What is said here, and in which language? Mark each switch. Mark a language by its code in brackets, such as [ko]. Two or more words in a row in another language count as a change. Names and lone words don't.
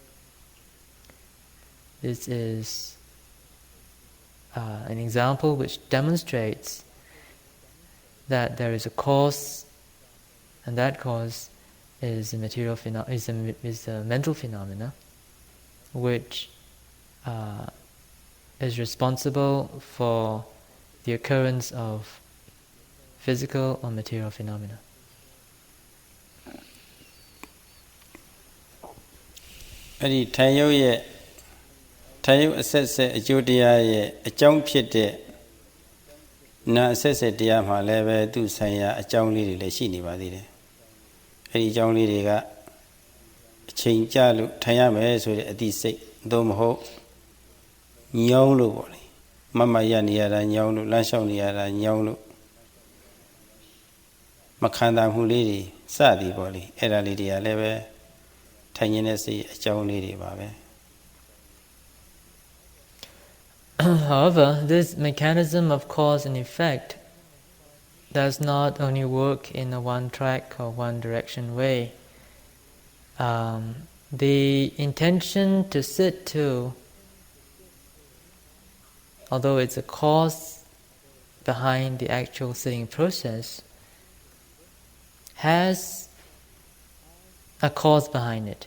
[en] This is an example which demonstrates that there is a cause, and that cause is a mental phenomena, which is responsible for the occurrence of physical or material phenomena. [my] အဲ့ဒီထိုင်ရုပ်ရဲ့ထိုင်ရုပ်အဆက်ဆက်အကျိုးတရားရဲ့အကြောင်းဖြစ်တဲ့နာအဆက်ဆက်တရားမှာလည်းပဲသူ့ဆိုင်ရာအကြောင်းလေးတွေလည်းရှိနေပါသေးတယ်အဲ့ဒီအကြောင်းလေးတွေကအချိန်ကြလို့ထိုင်ရမယ်ဆိုတဲ့အတိစိတ်သို့မဟုတ်ညောင်းလို့ပေါ့လေမမရနေရတာညောင်းလို့လမ်းလျှောက်နေရတာညောင်းလို့ မခံတာမှုလေးတွေစသည်ပေါ့လေအဲ့ဒါလေးတွေကလည်းပဲထိုင်နေတဲ့စိတ်အကြောင်းလေးတွေပါပဲ [en] However, this mechanism of cause and effect does not only work in a one-track or one-direction way. The intention to sit too, although it's a cause behind the actual sitting process, has a cause behind it.